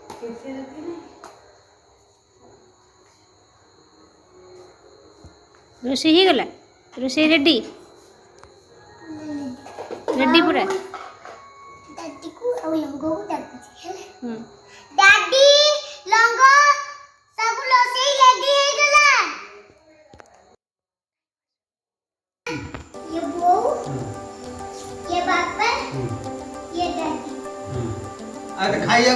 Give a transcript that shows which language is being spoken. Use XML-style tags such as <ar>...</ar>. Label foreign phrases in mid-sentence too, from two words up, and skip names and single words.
<or>ରୋଷେଇ ହେଇଗଲା? ରୋଷେଇ ରେଡି? ରେଡି ପୁରା? ଦାଦିକୁ ଆଉ ଲଙ୍ଗକୁ ଡାକୁଛି ହେଲା। ହୁଁ। ଦାଦି ଲଙ୍ଗ ସବୁ ରୋଷେଇ ରେଡି ହେଇଗଲା। ଏ ବୋଉ ଏ ବାପା ଏ ଦାଦୀ।</or> <hi>अरे खाइए</hi>